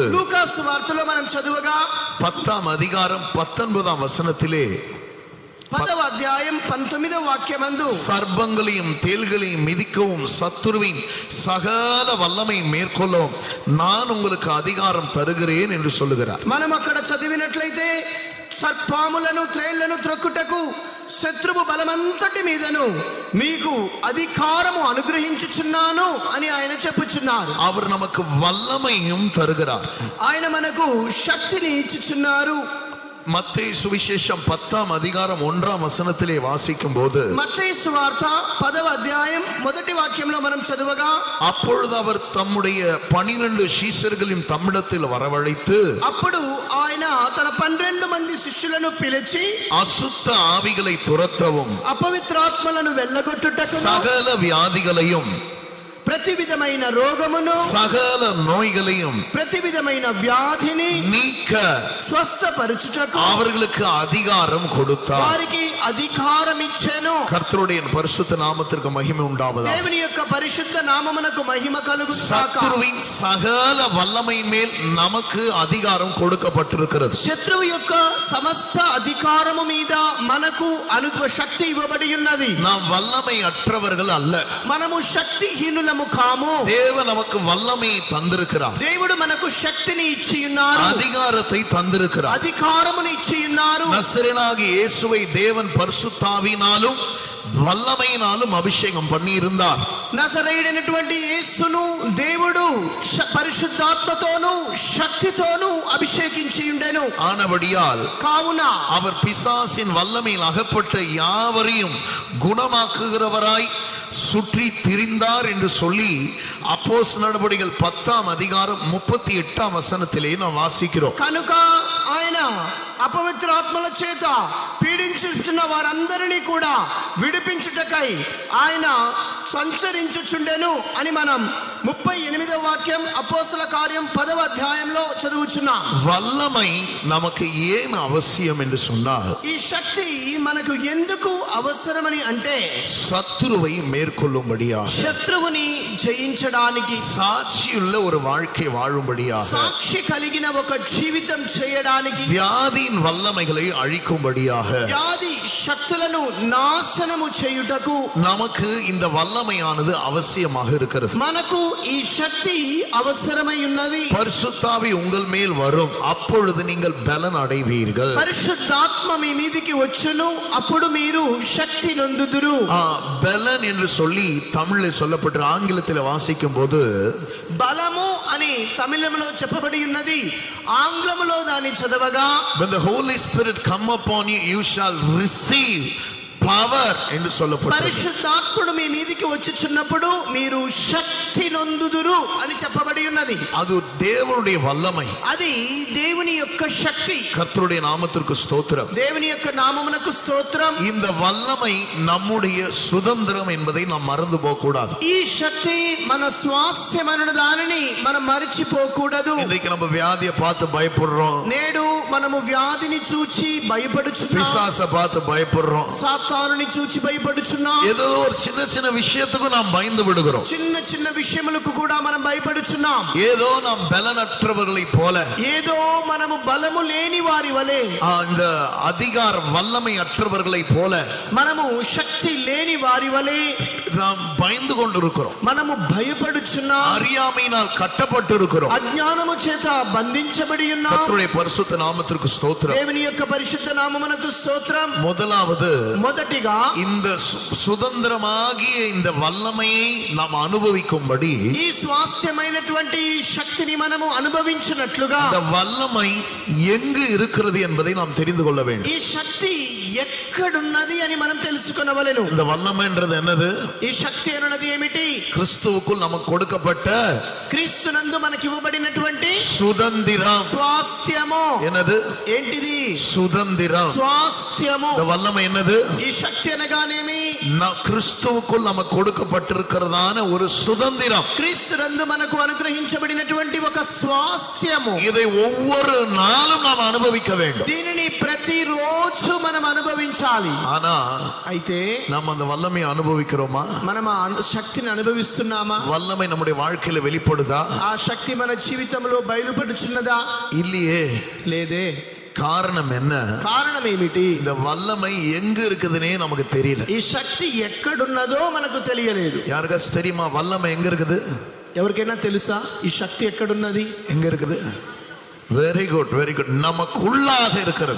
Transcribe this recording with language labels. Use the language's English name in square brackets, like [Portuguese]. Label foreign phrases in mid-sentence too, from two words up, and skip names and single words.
[Telugu] లూకా సువార్తలో మనం చదువగా [Tamil] 10ஆம் அதிகாரம் 19ஆம் வசனத்திலே [Telugu] 10వ అధ్యాయం 19వ వాక్యమందు [Tamil] சர்ப்பங்களையும் தேள்களையும் மிதிக்கவும் சத்துருவின் சகல வல்லமை மேற்கொள்ளவும் நான் உங்களுக்கு அதிகாரம் தருகிறேன் என்று சொல்லுகிறார். [Telugu] మనం అక్కడ చదివినట్లయితే సర్పాములను త్రేళ్లను త్రొక్కుటకు శత్రువు బలమంతటి మీదను మీకు అధికారము అనుగ్రహించుచున్నాను అని ఆయన చెప్పుచున్నారు. [Tamil] அவர் நமக்கு వల్లமையும் தருகிறார். [Telugu] ఆయన మనకు శక్తిని ఇచ్చుచున్నారు. [Tamil] மத்தேயு சுவிசேஷம் 10ஆம் அதிகாரம் 1ஆம் வசனத்திலே வாசிக்கும் போது [Telugu] మత్తయి సువార్త 10వ అధ్యాయం మొదటి వాక్యంలో మనం చదువగా [Tamil] அப்பொழுது அவர் தம்முடைய 12 சீஷர்களையும் தம்மிடத்தில் வரவழைத்து [Telugu] అప్పుడు ఆయన తన 12 మంది శిష్యులను పిలిచి [Tamil] அசுத்த ஆவிகளை துரத்தவும் [Telugu] అపవిత్రాత్మలను వెళ్ళగొట్టుటకు [Tamil] சகல வியாதிகளையும் [Telugu] ప్రతి విధమైన రోగమును [Tamil] சகல நோய்களையும் [Telugu] ప్రతి విధమైన వ్యాధిని [Tamil] நீக்க [Telugu] స్వస్థపరచుటకు [Tamil] அவர்களுக்கு அதிகாரம் கொடுத்தார். [Telugu] వారికి అధికారం ఇచ్చెను. [Tamil] கர்த்தருடைய பரிசுத்த நாமத்திற்கு மகிமை உண்டாவதாக. [Telugu] దేవుని యొక్క పరిశుద్ధ నామమునకు మహిమ కలుగుగాక. [Tamil] சத்துருவின் சகல வல்லமையின் மேல் நமக்கு அதிகாரம் கொடுக்கப்பட்டிருக்கிறது. [Telugu] శత్రువు యొక్క సమస్త అధికారము మీద మనకు శక్తి ఇవ్వబడి ఉన్నది. [Tamil] நாம் வல்லமை அற்றவர்கள் அல்ல. [Telugu] మనము శక్తిహీనులము కాము. [Tamil] தேவன் நமக்கு வல்லமையை தந்திருக்கிறார். [Telugu] దేవుడు మనకు శక్తిని ఇచ్చి ఉన్నారు. [Tamil] அதிகாரத்தை தந்திருக்கிறார். [Telugu] అధికారమును ఇచ్చి ఉన్నారు. [Tamil] நசரேயனாகிய இயேசுவை தேவன் பரிசுத்தாவியினாலும் வல்லமையினாலும் அபிஷேகம் பண்ணி இருந்தார். [Telugu] నజరేయుడైనటువంటి యేసును దేవుడు పరిశుద్ధాత్మతోను శక్తితోను అభిషేకించి ఉండెను. [Tamil] ஆனபடியால் [Telugu] కావున [Tamil] அவர் பிசாசின் வல்லமையில் அகப்பட்ட யாவரையும் குணமாக்குகிறவராய் சுற்றி திரிந்தார் என்று சொல்லி அப்போஸ்தலர் நடபடிகள் 10ஆம் அதிகாரம் 38ஆம் வசனத்திலே நாம் வாசிக்கிறோம். [Telugu] కనుక ఆయన అపవిత్రాత్మల చేత పీడించుచున్న వారందరినీ కూడా విడిపించుటకై ఆయన సంచరించుచుండెను అని మనం 38వ వాక్యం అపోస్తల కార్యం 10వ అధ్యాయంలో చదువుచున్నాం. [Tamil] வல்லமை நமக்கு ஏன் அவசியம் என்று சொன்னால் [Telugu] ఈ శక్తి మనకు ఎందుకు అవసరమని అంటే [Tamil] சத்துருவை மேற்கொள்ளும்படியா, [Telugu] శత్రువుని జయించడానికి, [Tamil] சாட்சியுள்ள ஒரு வாழ்க்கை வாழும்படியா, [Telugu] సాక్షి కలిగిన ఒక జీవితం చేయడానికి, [Tamil] வியாதியின் வல்லமைகளை அழிக்கும்படியாக, [Telugu] వ్యాధి శక్తులను నాశనము చేయుటకు [Tamil] நமக்கு இந்த வல்லமையானது அவசியமாக இருக்கிறது. [Telugu] మనకు ఈ శక్తి అవసరమై ఉన్నది. [Tamil] பரிசுத்தாவி உங்கள் மேல் வரும், அப்பொழுது நீங்கள் பலன் அடைவீர்கள். [Telugu] పరిశుద్ధాత్మ మీ మీదికి వచ్చును, అప్పుడు మీరు శక్తి నొందుదురు. [Tamil] பலன் என்று சொல்லி தமிழில் சொல்லப்பட்டு ஆங்கிலத்தில் வாசிக்கும் போது [Telugu] బలము అని తమిళంలో చెప్పబడి ఉన్నది. ఆంగ్లములో దాన్ని చదవగా [English] when the Holy Spirit come upon you, you shall receive power [Tamil] என்று சொல்லப்பட்டது. [Telugu] పరిశుద్ధాత్ముడు మీ మీదికి వచ్చుచున్నప్పుడు మీరు శక్తి నొందుదురు అని చెప్పబడి ఉన్నది. [Tamil] அது தேவனுடைய வல்லமை. [Telugu] అది దేవుని యొక్క శక్తి. [Tamil] கர்த்தருடைய நாமத்திற்கு ஸ்தோத்திரம். [Telugu] దేవుని యొక్క నామమునకు స్తోత్రం. [Tamil] இந்த வல்லமை நம்முடைய சுதந்திரம் என்பதை நாம் மறந்து போக கூடாது. [Telugu] ఈ శక్తి మన స్వాస్థ్యమైన దానిని మనం మరిచిపోకూడదు. [Tamil] இன்றைக்கு நம்ம வியாதியை பார்த்து பயப்படுறோம், [Telugu] నేడు మనము వ్యాధిని చూచి భయపడుచున్నాం, [Tamil] பிசாசை பார்த்து பயப்படுறோம், [Telugu] సాతానుని చూచి భయపడుచున్నాం, [Tamil] ஏதோ ஒரு சின்ன சின்ன விஷயத்துக்கு நாம் பயந்து விடுகிறோம், [Telugu] చిన్న చిన్న విషయములకు కూడా మనం భయపడుచున్నాం. [Tamil] ஏதோ நாம் பலனற்றவர்களை போல, [Telugu] ఏదో మనము బలము లేని వారి వలె, [Tamil] இந்த அதிகாரம் வல்லமை அற்றவர்களை போல [Telugu] మనము శక్తి లేని వారి వలె [Tamil] நாம் பயந்து கொண்டிருக்கிறோம். [Telugu] మనము భయపడుచున్నాం, [Tamil] அறியாமையினால் கட்டப்பட்டிருக்கிறோம். [Telugu] అజ్ఞానము చేత బంధించబడి ఉన్నాం. [Tamil] கர்த்தருடைய பரிசுத்த நாமத்திற்கு ஸ்தோத்திரம். [Telugu] దేవుని యొక్క పరిశుద్ధ నామమునకు స్తోత్రం. [Tamil] முதலாவது, [Telugu] మొదటిగా [Tamil] இந்த சுதந்திரமாகிய இந்த வல்லமையை நாம் அனுபவிக்கும்படி [Telugu] ఈ స్వాస్థ్యమైనటువంటి శక్తిని మనము అనుభవించినట్లుగా [Tamil] இந்த வல்லமை எங்கு இருக்கிறது என்பதை நாம் தெரிந்து கொள்ள வேண்டும். [Telugu] ఈ శక్తి ఎక్కడున్నది అని మనం తెలుసుకొనవలెను. [Tamil] இந்த வல்லமைன்றது என்னது? [Telugu] ఈ శక్తి అన్నది ఏమిటి? [Tamil] கிறிஸ்துவுக்குள் நமக்கு கொடுக்கப்பட்ட [Telugu] క్రీస్తునందు మనకి ఇవ్వబడినటువంటి [Tamil] சுதந்திரம். [Telugu] స్వాస్థ్యము. [Tamil] என்னது? [Telugu] ఏంటిది? [Tamil] சுதந்திரம். [Telugu] స్వాస్థ్యము. [Tamil] இந்த வல்லமை என்னது? [Telugu] ఈ శక్తి అనగానేమి? [Tamil] கிறிஸ்துவுக்குள் நமக்கு கொடுக்கப்பட்டிருக்கிறதான ஒரு சுதந்திரம். [Telugu] క్రీస్తునందు మనకు అనుగ్రహించబడినటువంటి ఒక స్వాస్థ్యము. [Tamil] இதை ஒவ்வொரு நாளும் நாம் அனுபவிக்க வேண்டும். [Telugu] దీనిని ప్రతిరోజు మనం అనుభవించాలి. [Tamil] ஆனா [Telugu] అయితే [Tamil] நாம் அந்த வல்லமையை அனுபவிக்கிறோமா? [Telugu] మనం ఆ శక్తిని అనుభవిస్తున్నామా? [Tamil] வல்லமை நம்முடைய வாழ்க்கையில வெளிப்படுதா? [Telugu] ఆ శక్తి మన జీవితంలో బయలుపడుచున్నదా? [Tamil] இல்லையே. [Telugu] లేదే. [Tamil] காரணம் என்ன? [Telugu] కారణం ఏమిటి? [Tamil] இந்த வல்லமை எங்க இருக்குதுன்னே நமக்கு தெரியல. [Telugu] ఈ శక్తి ఎక్కడున్నదో మనకు తెలియలేదు. [Tamil] யாருக்காச்சும் தெரியுமா வல்லமை எங்க இருக்குது? [Telugu] ఎవరికైనా తెలుసా ఈ శక్తి ఎక్కడున్నది? [Tamil] எங்க இருக்குது? [English] very good, very good. [Tamil] நமக்குள்ளாக இருக்கிறது,